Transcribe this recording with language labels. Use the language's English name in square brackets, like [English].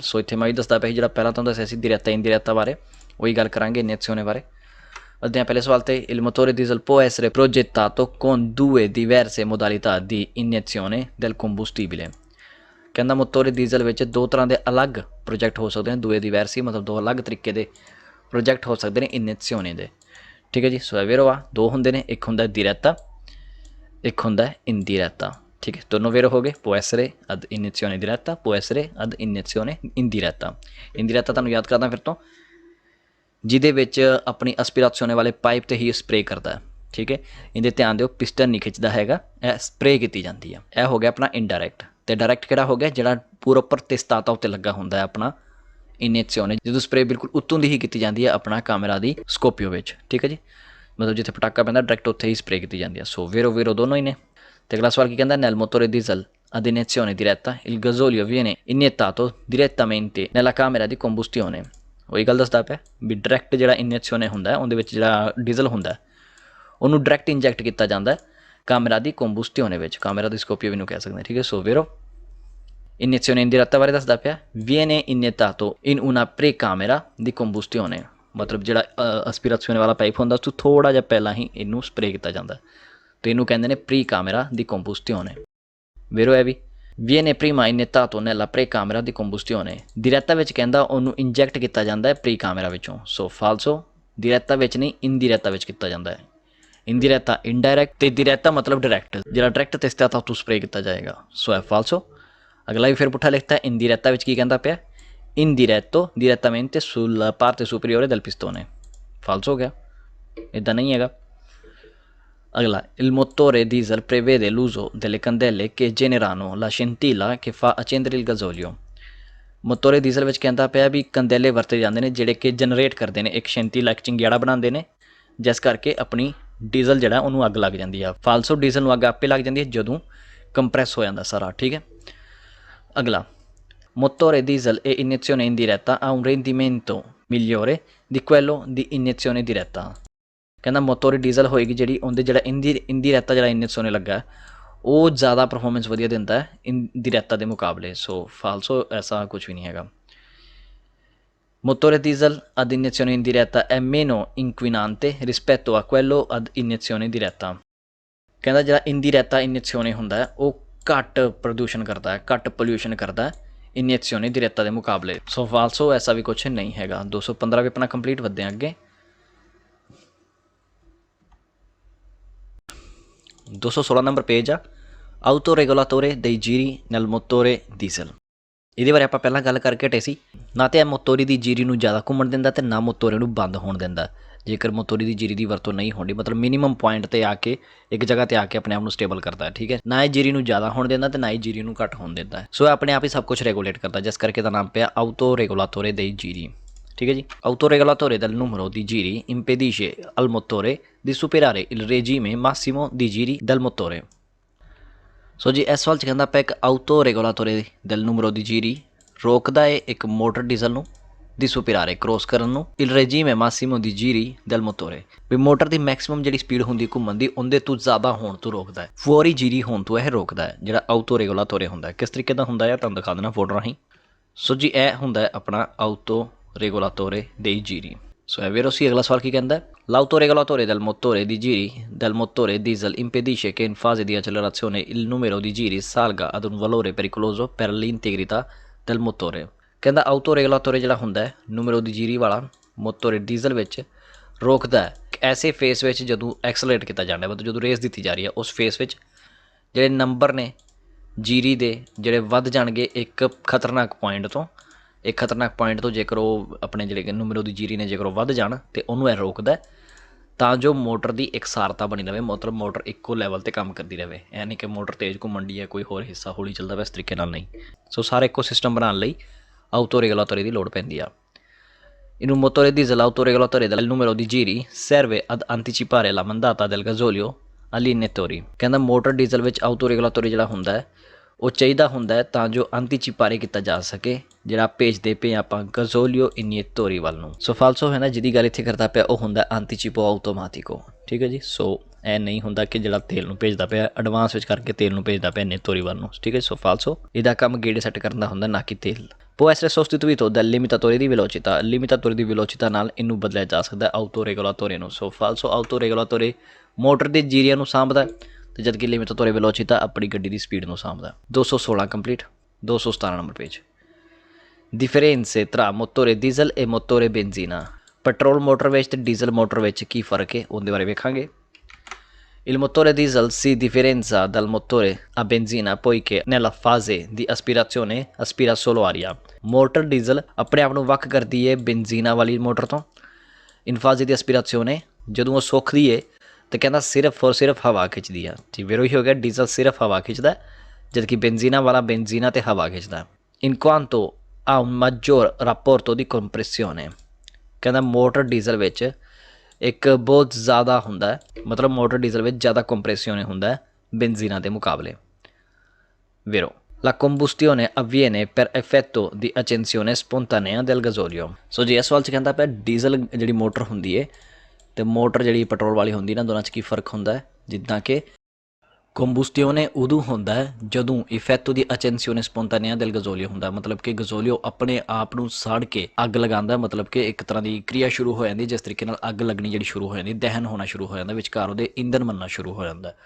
[Punjabi] ਸੋ ਇੱਥੇ ਮੈਂ ਵੀ ਦੱਸਦਾ ਪਿਆ ਜਿਹੜਾ ਪਹਿਲਾਂ ਤੁਹਾਨੂੰ ਦੱਸਿਆ ਸੀ diretta indiretta ਬਾਰੇ, ਉਹੀ ਗੱਲ ਕਰਾਂਗੇ iniezione ਬਾਰੇ। ਅੱਧਿਆਂ ਪਹਿਲੇ ਸਵਾਲ 'ਤੇ [Italian] il motore diesel può essere progettato con due diverse modalità di iniezione del combustibile। [Punjabi] ਕਹਿੰਦਾ ਮੋਤੋਰੇ ਡੀਜ਼ਲ ਵਿੱਚ ਦੋ ਤਰ੍ਹਾਂ ਦੇ ਅਲੱਗ ਪ੍ਰੋਜੈਕਟ ਹੋ ਸਕਦੇ ਨੇ। ਦੂਏ diversi ਮਤਲਬ ਦੋ ਅਲੱਗ ਤਰੀਕੇ ਦੇ ਪ੍ਰੋਜੈਕਟ ਹੋ ਸਕਦੇ ਨੇ iniezione ਦੇ। ਠੀਕ ਹੈ ਜੀ, ਸੋ ਵੇਰੋ ਆ। ਦੋ ਹੁੰਦੇ ਨੇ, ਇੱਕ ਹੁੰਦਾ diretta, ਇੱਕ ਹੁੰਦਾ indiretta। ਠੀਕ ਹੈ, ਦੋਨੋਂ ਵੇਰੋ ਹੋ ਗਏ। [Italian] può essere ad iniezione diretta, può essere ad iniezione indiretta। [Punjabi] indiretta ਤੁਹਾਨੂੰ ਯਾਦ ਕਰਦਾ ਫਿਰ ਤੋਂ, ਜਿਹਦੇ ਵਿੱਚ ਆਪਣੀ ਐਸਪੀਰਾਸੀਓਨੇ ਵਾਲੇ ਪਾਈਪ 'ਤੇ ਹੀ ਸਪਰੇਅ ਕਰਦਾ ਹੈ। ਠੀਕ ਹੈ, ਇਹਦੇ ਧਿਆਨ ਦਿਓ, ਪਿਸਟਨ ਨਹੀਂ ਖਿੱਚਦਾ ਹੈਗਾ, ਇਹ ਸਪਰੇਅ ਕੀਤੀ ਜਾਂਦੀ ਹੈ। ਇਹ ਹੋ ਗਿਆ ਆਪਣਾ ਇਨਡਾਇਰੈਕਟ। ਅਤੇ ਡਾਇਰੈਕਟ ਕਿਹੜਾ ਹੋ ਗਿਆ? ਜਿਹੜਾ ਪੂਰਾ ਉੱਪਰ ਤੇਜ਼ਤਾਤਾ ਉੱਤੇ ਲੱਗਾ ਹੁੰਦਾ ਹੈ ਆਪਣਾ ਇਨੀਸ਼ੀਓਨੇ, ਜਦੋਂ ਸਪਰੇਅ ਬਿਲਕੁਲ ਉੱਤੋਂ ਦੀ ਹੀ ਕੀਤੀ ਜਾਂਦੀ ਹੈ ਆਪਣਾ ਕੈਮਰਾ ਦੀ ਸਕੋਪੀਓ ਵਿੱਚ। ਠੀਕ ਹੈ ਜੀ, ਮਤਲਬ ਜਿੱਥੇ ਪਟਾਕਾ ਪੈਂਦਾ ਡਾਇਰੈਕਟ ਉੱਥੇ ਹੀ ਸਪਰੇਅ ਕੀਤੀ ਜਾਂਦੀ ਹੈ। ਸੋ ਵੇਰੋ ਦੋਨੋਂ ਹੀ ਨੇ। ਅਤੇ ਅਗਲਾ ਸਵਾਲ ਕੀ ਕਹਿੰਦਾ? ਨੈਲ ਮੋਤੋਰੇ diesel [Italian] ad iniezione diretta, il gasolio viene iniettato direttamente nella camera di combustione। [Punjabi] ਉਹੀ ਗੱਲ ਦੱਸਦਾ ਪਿਆ ਵੀ ਡਾਇਰੈਕਟ ਜਿਹੜਾ ਇਨੀਏਸ਼ਨ ਹੁੰਦਾ ਉਹਦੇ ਵਿੱਚ ਜਿਹੜਾ ਡੀਜ਼ਲ ਹੁੰਦਾ ਉਹਨੂੰ ਡਾਇਰੈਕਟ ਇੰਜੈਕਟ ਕੀਤਾ ਜਾਂਦਾ ਕਾਮਰਾ ਦੀ ਕੰਬੂਸਟਿਓਨੇ ਵਿੱਚ, ਕਾਮਰਾ ਦੀ ਸਕੋਪੀਓ ਵੀ ਨੂੰ ਕਹਿ ਸਕਦੇ ਠੀਕ ਹੈ। ਸੋ ਵੇਰੋ iniezione indiretta ਬਾਰੇ ਦੱਸਦਾ ਪਿਆ [Italian] viene iniettato in una precamera di combustione, [Punjabi] ਮਤਲਬ ਜਿਹੜਾ ਐਸਪੀਰੇਸ਼ਨ ਵਾਲਾ ਪਾਈਪ ਹੁੰਦਾ ਉਸ ਤੋਂ ਥੋੜ੍ਹਾ ਜਿਹਾ ਪਹਿਲਾਂ ਹੀ ਇਹਨੂੰ ਸਪਰੇਅ ਕੀਤਾ ਜਾਂਦਾ ਅਤੇ ਇਹਨੂੰ ਕਹਿੰਦੇ ਨੇ ਪ੍ਰੀ ਕਾਮਰਾ ਦੀ ਕੰਬੂਸਟਿਓਨੇ। ਵੇਰੋ ਇਹ ਵੀ [Italian] viene prima iniettato nella precamera di combustione, [Punjabi] diretta ਵਿੱਚ ਕਹਿੰਦਾ ਉਹਨੂੰ ਇੰਜੈਕਟ ਕੀਤਾ ਜਾਂਦਾ ਹੈ ਪ੍ਰੀ ਕਾਮਰਾ ਵਿੱਚੋਂ। ਸੋ ਫਾਲਸੋ, diretta ਵਿੱਚ ਨਹੀਂ indiretta ਵਿੱਚ ਕੀਤਾ ਜਾਂਦਾ ਹੈ। indiretta indirect ਅਤੇ diretta ਮਤਲਬ ਡਾਇਰੈਕਟ, ਜਿਹੜਾ ਡਾਇਰੈਕਟ ਤੇ ਸਤਿਆ ਤੋਂ ਸਪਰੇਅ ਕੀਤਾ ਜਾਏਗਾ। ਸੋ ਹੈ ਫਾਲਸੋ। ਅਗਲਾ ਵੀ ਫਿਰ ਪੁੱਠਾ ਲਿਖਤਾ indiretta ਵਿੱਚ ਕੀ ਕਹਿੰਦਾ ਪਿਆ [Italian] indiretto direttamente sulla parte superiore del pistone। [Punjabi] ਫਾਲਸੋ ਹੋ ਗਿਆ, ਇੱਦਾਂ ਨਹੀਂ ਹੈਗਾ। ਅਗਲਾ [Italian] il motore diesel prevede l'uso delle candele che generano la scintilla che fa accendere il gasolio। [Punjabi] ਮੋਟੋਰੇ diesel ਵਿੱਚ ਕਹਿੰਦਾ ਪਿਆ ਵੀ ਕੰਦੇਲੇ ਵਰਤੇ ਜਾਂਦੇ ਨੇ ਜਿਹੜੇ ਕਿ ਜਨਰੇਟ ਕਰਦੇ ਨੇ ਇੱਕ ਸ਼ੈਂਤੀਲਾ, ਇੱਕ ਚੰਗਿਆੜਾ ਬਣਾਉਂਦੇ ਨੇ ਜਿਸ ਕਰਕੇ ਆਪਣੀ ਡੀਜ਼ਲ ਜਿਹੜਾ ਉਹਨੂੰ ਅੱਗ ਲੱਗ ਜਾਂਦੀ ਆ। ਫਾਲਸੋ, ਡੀਜ਼ਲ ਨੂੰ ਅੱਗ ਆਪੇ ਲੱਗ ਜਾਂਦੀ ਹੈ ਜਦੋਂ ਕੰਪਰੈਸ ਹੋ ਜਾਂਦਾ ਸਾਰਾ, ਠੀਕ ਹੈ। ਅਗਲਾ [Italian] motore diesel e iniezione indiretta ha un rendimento migliore di quello di iniezione diretta। [Punjabi] ਕਹਿੰਦਾ ਮੋਟੋਰੀ ਡੀਜ਼ਲ ਹੋਏਗੀ ਜਿਹੜੀ ਉਹਦੇ ਜਿਹੜਾ ਇੰਡੀਰੈਤਾ ਜਿਹੜਾ ਇਨੀਏਸ਼ਨ ਲੱਗਾ ਉਹ ਜ਼ਿਆਦਾ ਪਰਫੋਰਮੈਂਸ ਵਧੀਆ ਦਿੰਦਾ ਹੈ ਇੰਡੀਰੈਤਾ ਦੇ ਮੁਕਾਬਲੇ। ਸੋ ਫਾਲਸੋ, ਐਸਾ ਕੁਛ ਵੀ ਨਹੀਂ ਹੈਗਾ। [Italian] motore diesel ad iniezione indiretta è meno inquinante rispetto a quello ad iniezione diretta। [Punjabi] ਕਹਿੰਦਾ ਜਿਹੜਾ ਇੰਡੀਰੈਤਾ ਇਨੀਏਸ਼ਨ ਹੁੰਦਾ ਹੈ ਉਹ ਘੱਟ ਪ੍ਰਦੂਸ਼ਣ ਕਰਦਾ ਹੈ, ਘੱਟ ਪੋਲਿਊਸ਼ਨ ਕਰਦਾ ਹੈ ਇਨੀਏਸ਼ਨ diretta ਦੇ ਮੁਕਾਬਲੇ। ਸੋ ਫਾਲਸੋ, ਐਸਾ ਵੀ ਕੁਛ ਨਹੀਂ ਹੈਗਾ। 215 ਵੀ ਆਪਣਾ ਕੰਪਲੀਟ ਵੱਧਦੇ ਹਾਂ ਅੱਗੇ। 216 ਨੰਬਰ ਪੇਜ ਆ [Italian] autoregolatore dei giri nel motore diesel। [Punjabi] ਇਹਦੇ ਬਾਰੇ ਆਪਾਂ ਪਹਿਲਾਂ ਗੱਲ ਕਰਕੇ ਹਟੇ ਸੀ। ਨਾ ਤਾਂ ਇਹ ਮੋਟੋਰੀ ਦੀ ਜੀਰੀ ਨੂੰ ਜ਼ਿਆਦਾ ਘੁੰਮਣ ਦਿੰਦਾ ਅਤੇ ਨਾ ਮੋਟੋਰੇ ਨੂੰ ਬੰਦ ਹੋਣ ਦਿੰਦਾ। ਜੇਕਰ ਮੋਟੋਰੀ ਦੀ ਜੀਰੀ ਦੀ ਵਰਤੋਂ ਨਹੀਂ ਹੋਣੀ, ਮਤਲਬ ਮਿਨੀਮਮ ਪੁਆਇੰਟ 'ਤੇ ਆ ਕੇ ਇੱਕ ਜਗ੍ਹਾ 'ਤੇ ਆ ਕੇ ਆਪਣੇ ਆਪ ਨੂੰ ਸਟੇਬਲ ਕਰਦਾ, ਠੀਕ ਹੈ। ਨਾ ਇਹ ਜੀਰੀ ਨੂੰ ਜ਼ਿਆਦਾ ਹੋਣ ਦਿੰਦਾ ਅਤੇ ਨਾ ਹੀ ਜੀਰੀ ਨੂੰ ਘੱਟ ਹੋਣ ਦਿੰਦਾ। ਸੋ ਇਹ ਆਪਣੇ ਆਪ ਹੀ ਸਭ ਕੁਛ ਰੈਗੂਲੇਟ ਕਰਦਾ, ਜਿਸ ਕਰਕੇ ਇਹਦਾ ਨਾਮ ਪਿਆ autoregolatore dei giri, ਠੀਕ ਹੈ ਜੀ। [Italian] autoregolatore del numero di giri impedisce al motore di superare il regime massimo di giri del motore। [Punjabi] ਸੋ ਜੀ ਇਸ ਸਵਾਲ 'ਚ ਕਹਿੰਦਾ ਪਿਆ ਇੱਕ ਆਊਟੋ ਰੈਗੂਲਾਟੋਰੇ del numero di giri ਰੋਕਦਾ ਹੈ ਇੱਕ ਮੋਟਰ ਡੀਜ਼ਲ ਨੂੰ ਦੀ ਸੁਪੀਰਾਰੇ ਕ੍ਰੋਸ ਕਰਨ ਨੂੰ [Italian] il regime massimo di giri del motore, [Punjabi] ਵੀ ਮੋਟਰ ਦੀ ਮੈਕਸਿਮਮ ਜਿਹੜੀ ਸਪੀਡ ਹੁੰਦੀ ਘੁੰਮਣ ਦੀ ਉਹਦੇ ਤੋਂ ਜ਼ਿਆਦਾ ਹੋਣ ਤੋਂ ਰੋਕਦਾ ਹੈ, ਫੁਆਰੀ ਜੀਰੀ ਹੋਣ ਤੋਂ ਇਹ ਰੋਕਦਾ ਹੈ ਜਿਹੜਾ ਆਊਟੋ ਰੈਗੂਲਾਟੋਰੇ ਹੁੰਦਾ। ਕਿਸ ਤਰੀਕੇ ਦਾ ਹੁੰਦਾ ਹੈ ਤੁਹਾਨੂੰ ਦਿਖਾ ਦੇਣਾ ਫੋਟੋ ਰਾਹੀਂ। ਸੋ ਜੀ ਇਹ ਹੁੰਦਾ ਹੈ ਆਪਣਾ ਆਊਟੋ regolatore dei giri। ਸੋ [Italian] è vero sì। [Punjabi] ਅਗਲਾ ਸਵਾਲ ਕੀ ਕਹਿੰਦਾ [Italian] l'autoregolatore del motore di giri del motore diesel impedisce che in fase di accelerazione il numero di giri salga ad un valore pericoloso per l'integrità del motore। [Punjabi] ਕਹਿੰਦਾ autoregolatore ਜਿਹੜਾ ਹੁੰਦਾ ਹੈ numero di giri ਵਾਲਾ ਮੋਟੋਰੇ diesel ਵਿੱਚ ਰੋਕਦਾ ਹੈ ਐਸੇ face ਵਿੱਚ ਜਦੋਂ ਐਕਸਲਰੇਟ ਕੀਤਾ ਜਾਂਦਾ, ਮਤਲਬ ਜਦੋਂ ਰੇਸ ਦਿੱਤੀ ਜਾ ਰਹੀ ਹੈ ਉਸ ਫੇਸ ਵਿੱਚ ਜਿਹੜੇ ਨੰਬਰ ਨੇ ਜੀਰੀ ਦੇ ਜਿਹੜੇ ਵੱਧ ਜਾਣਗੇ ਇੱਕ ਖਤਰਨਾਕ ਪੁਆਇੰਟ ਤੋਂ, ਇੱਕ ਖਤਰਨਾਕ ਪੁਆਇੰਟ ਤੋਂ ਜੇਕਰ ਉਹ ਆਪਣੇ ਜਿਹੜੇ ਨੂਮਰੋ ਦੀ ਜੀਰੀ ਨੇ ਜੇਕਰ ਉਹ ਵੱਧ ਜਾਣ ਅਤੇ ਉਹਨੂੰ ਇਹ ਰੋਕਦਾ ਤਾਂ ਜੋ ਮੋਟਰ ਦੀ ਇਕਸਾਰਤਾ ਬਣੀ ਰਹੇ, ਮਤਲਬ ਮੋਟਰ ਇੱਕੋ ਲੈਵਲ 'ਤੇ ਕੰਮ ਕਰਦੀ ਰਹੇ। ਇਹ ਨਹੀਂ ਕਿ ਮੋਟਰ ਤੇਜ਼ ਘੁੰਮਣ ਦੀ ਹੈ, ਕੋਈ ਹੋਰ ਹਿੱਸਾ ਹੌਲੀ ਚੱਲਦਾ ਪਿਆ, ਇਸ ਤਰੀਕੇ ਨਾਲ ਨਹੀਂ। ਸੋ ਸਾਰਾ ਇੱਕੋ ਸਿਸਟਮ ਬਣਾਉਣ ਲਈ ਆਊਟੋ ਰੈਗੂਲਾਟੋਰੇ ਦੀ ਲੋੜ ਪੈਂਦੀ ਆ। [Italian] In un motore diesel l'autoregolatore del numero di giri serve ad anticipare la mandata del gasolio agli iniettori। [Punjabi] ਕਹਿੰਦਾ ਮੋਟਰ ਡੀਜ਼ਲ ਵਿੱਚ ਆਊਟੋ ਰੈਗੂਲਾਟੋਰੇ ਜਿਹੜਾ ਹੁੰਦਾ ਹੈ ਉਹ ਚਾਹੀਦਾ ਹੁੰਦਾ ਹੈ ਤਾਂ ਜੋ ਅੰਤੀਚਿਪਾਰੇ ਕੀਤਾ ਜਾ ਸਕੇ ਜਿਹੜਾ ਭੇਜਦੇ ਪਏ ਆਪਾਂ ਗਜ਼ੋਲੀਓ ਇਨੀਏਟੋਰੀ ਵੱਲ ਨੂੰ। ਸੋ ਫਾਲਸੋ ਹੈ ਨਾ ਜਿਹਦੀ ਗੱਲ ਇੱਥੇ ਕਰਦਾ ਪਿਆ ਉਹ ਹੁੰਦਾ ਅੰਤੀਚਿਪੋ ਆਟੋਮੈਟਿਕੋ, ਠੀਕ ਹੈ ਜੀ। ਸੋ ਇਹ ਨਹੀਂ ਹੁੰਦਾ ਕਿ ਜਿਹੜਾ ਤੇਲ ਨੂੰ ਭੇਜਦਾ ਪਿਆ ਐਡਵਾਂਸ ਵਿੱਚ ਕਰਕੇ ਤੇਲ ਨੂੰ ਭੇਜਦਾ ਪਿਆ ਇਨੀਏਟੋਰੀ ਵੱਲ ਨੂੰ, ਠੀਕ ਹੈ। ਸੋ ਫਾਲਸੋ, ਇਹਦਾ ਕੰਮ ਗੇੜੇ ਸੈੱਟ ਕਰਨ ਦਾ ਹੁੰਦਾ, ਨਾ ਕਿ ਤੇਲ। [Italian] può essere sostituito dal limitatore di velocità। [Punjabi] limitatore di velocità ਨਾਲ ਇਹਨੂੰ ਬਦਲਿਆ ਜਾ ਸਕਦਾ ਆਊਟੋ ਰੈਗੂਲਾਟੋਰੇ ਨੂੰ। ਸੋ ਫਾਲਸੋ, ਆਊਟੋ ਰੈਗੂਲਾਟੋਰੇ ਮੋਟਰ ਦੀ ਜੀਰੀਆਂ ਨੂੰ ਸਾਂਭਦਾ ਅਤੇ ਜਦਕਿ ਲਿਮਿਟਾਤੋਰੇ ਵੈਲੋਚਿਟà ਆਪਣੀ ਗੱਡੀ ਦੀ ਸਪੀਡ ਨੂੰ ਸਾਂਭਦਾ। 216 complete. 217 number page. [Italian] differenze tra motore diesel e motore benzina। [Punjabi] Petrol motor ਵਿੱਚ ਅਤੇ ਡੀਜ਼ਲ ਮੋਟਰ ਵਿੱਚ ਕੀ ਫਰਕ ਹੈ ਉਹਦੇ ਬਾਰੇ ਵੇਖਾਂਗੇ। [Italian] Il motore diesel si differenzia dal motore a benzina poiché nella fase di aspirazione aspira solo aria। [Punjabi] Motor diesel ਆਪਣੇ ਆਪ ਨੂੰ ਵੱਖ ਕਰਦੀ ਹੈ ਬੈਂਜ਼ੀਨਾ ਵਾਲੀ ਮੋਟਰ ਤੋਂ। ਇਨ ਫਾਜ਼ੇ ਦੀ ਐਸਪੀਰਾਸੀਓਨੇ, ਜਦੋਂ ਉਹ ਸੁੱਕਦੀ ਹੈ ਤਾਂ ਕਹਿੰਦਾ ਸਿਰਫ ਔਰ ਸਿਰਫ ਹਵਾ ਖਿੱਚਦੀ ਆ। ਜੀ ਵੇਰੋ ਹੀ ਹੋ ਗਿਆ, ਡੀਜ਼ਲ ਸਿਰਫ ਹਵਾ ਖਿੱਚਦਾ ਜਦਕਿ ਬੈਂਜ਼ੀਨਾ ਵਾਲਾ ਬੈਂਜ਼ੀਨਾ ਤੇ ਹਵਾ ਖਿੱਚਦਾ। [Italian] ਇਨ ਕੁਆਂਟੋ ਆ un maggior rapporto di compressione। [Punjabi] ਕਹਿੰਦਾ ਮੋਟਰ ਡੀਜ਼ਲ ਵਿੱਚ ਇੱਕ ਬਹੁਤ ਜ਼ਿਆਦਾ ਹੁੰਦਾ, ਮਤਲਬ ਮੋਟਰ ਡੀਜ਼ਲ ਵਿੱਚ ਜ਼ਿਆਦਾ ਕੰਪਰੈਸੀਓਨ ਹੁੰਦਾ ਬੈਂਜ਼ੀਨਾ ਦੇ ਮੁਕਾਬਲੇ। [Italian] Vero. La combustione avviene per effetto di accensione spontanea del gasolio। [Punjabi] ਸੋ ਜੀ ਇਸ ਸਵਾਲ 'ਚ ਕਹਿੰਦਾ ਪਿਆ ਡੀਜ਼ਲ ਜਿਹੜੀ ਮੋਟਰ ਹੁੰਦੀ ਹੈ ਤੇ ਮੋਟਰ ਜਿਹੜੀ ਪੈਟਰੋਲ ਵਾਲੀ ਹੁੰਦੀ ਨਾ ਦੋਨਾਂ 'ਚ ਕੀ ਫ਼ਰਕ ਹੁੰਦਾ ਹੈ। ਜਿੱਦਾਂ ਕਿ ਕੰਬੂਸਟਿਓਨੇ ਉਦੋਂ ਹੁੰਦਾ ਹੈ ਜਦੋਂ ਇਫੈਕਟੋ ਦੀ ਅਚੈਂਸੀਓਨੇ ਸਪੋਂਟਾਨੇਆ del gasolio ਹੁੰਦਾ, ਮਤਲਬ ਕਿ ਗਜ਼ੋਲੀਓ ਆਪਣੇ ਆਪ ਨੂੰ ਸਾੜ ਕੇ ਅੱਗ ਲਗਾਉਂਦਾ, ਮਤਲਬ ਕਿ ਇੱਕ ਤਰ੍ਹਾਂ ਦੀ ਕਿਰਿਆ ਸ਼ੁਰੂ ਹੋ ਜਾਂਦੀ ਜਿਸ ਤਰੀਕੇ ਨਾਲ ਅੱਗ ਲੱਗਣੀ ਜਿਹੜੀ ਸ਼ੁਰੂ ਹੋ ਜਾਂਦੀ, ਦਹਨ ਹੋਣਾ ਸ਼ੁਰੂ ਹੋ ਜਾਂਦਾ, ਵਿਚਕਾਰ ਉਹਦੇ ਇੰਧਨ ਬਣਨਾ ਸ਼ੁਰੂ ਹੋ ਜਾਂਦਾ।